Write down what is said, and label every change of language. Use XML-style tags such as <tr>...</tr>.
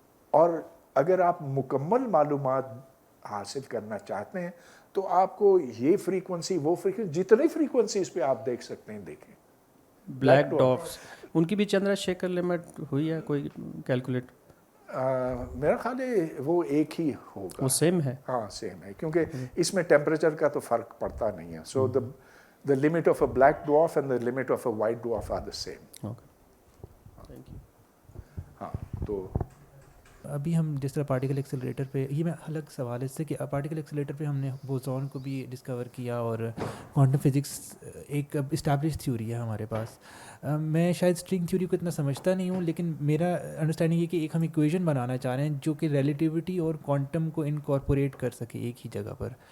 <ur>اور اگر آپ مکمل معلومات حاصل کرنا چاہتے ہیں تو آپ کو یہ فریکوینسی, وہ فریکوینسی, جتنی فریکوینسیز پہ آپ دیکھ سکتے ہیں دیکھیں. بلیک ڈوارفس ان کی بھی چندرا شیکر لمٹ ہوئی ہے کوئی کیلکولیٹ؟ میرا خیال ہے وہ ایک ہی ہوگا. وہ سیم ہے؟ ہاں سیم ہے, کیونکہ اس میں ٹیمپریچر کا تو فرق پڑتا نہیں ہے.</ur> <en>So the limit of a black dwarf and the limit of a white dwarf are the same. Thank you.</en> <ur>ہاں تو ابھی ہم جس طرح پارٹیکل ایکسلریٹر پہ, یہ میں الگ سوال ہے اس سے کہ پارٹیکل ایکسلریٹر پہ ہم نے بوزون کو بھی ڈسکور کیا اور کوانٹم فزکس ایک اسٹیبلش تھیوری ہے ہمارے پاس. میں شاید اسٹرنگ تھیوری کو اتنا سمجھتا نہیں ہوں, لیکن میرا انڈرسٹینڈنگ یہ کہ ایک ہم ایکویژن بنانا چاہ رہے ہیں جو کہ ریلیٹیوٹی اور کوانٹم کو انکارپوریٹ کر سکے ایک ہی جگہ پر.</ur>